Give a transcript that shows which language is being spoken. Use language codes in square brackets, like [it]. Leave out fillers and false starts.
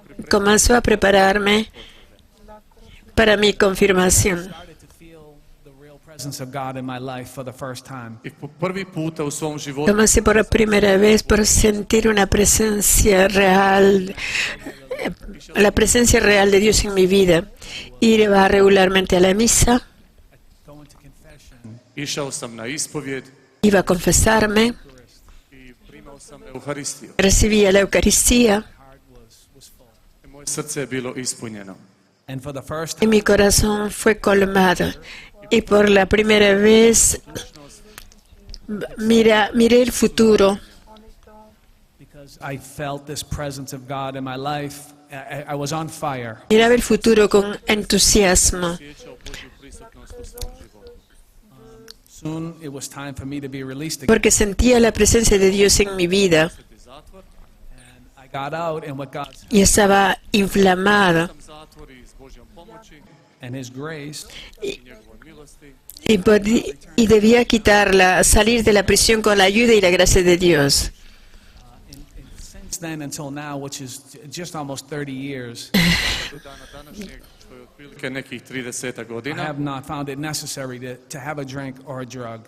[es] comenzó a prepararme para mi confirmación. [en] Started to feel the real presence of God in my life for the first time. [hr] I po prvi puta u svom životu [es] Comencé por primera vez por sentir una presencia real, la presencia real de Dios en mi vida. Iba regularmente a la misa, [en] Going to confession. [hr] išao sam na ispovjed [es] iba a confesarme, [hr] i primao sam Euharistiju. [es] recibía la Eucaristía [en] Heart was full. [hr] I moje srce je bilo ispunjeno. [en] And for the first [es] y [en] time, [es] mi corazón fue colmado. Y por la primera vez miré el futuro. [en] because I felt this presence of God in my life, I was on fire. [es] Miraba el futuro con entusiasmo. [hr] Osjećao Božju prisutnost u svom životu. [en] Soon it was time for me to be released again. [es] Porque sentía la presencia de Dios en mi vida [hr] Zatvor, [en] And I got out, and what God [es] y estaba inflamado. [hr] sam zatvor i s Božjom pomoći [en] and His grace [hr] i njegovoj milosti [es] Y debía quitarla, salir de la prisión con la ayuda y la gracia de Dios. [en] since then until now, which is just almost 30 years, [hr] do dana današnjeg, što je otprilike nekih 30 [en] I [hr] godina. [en] have not found it necessary to have a drink or a drug.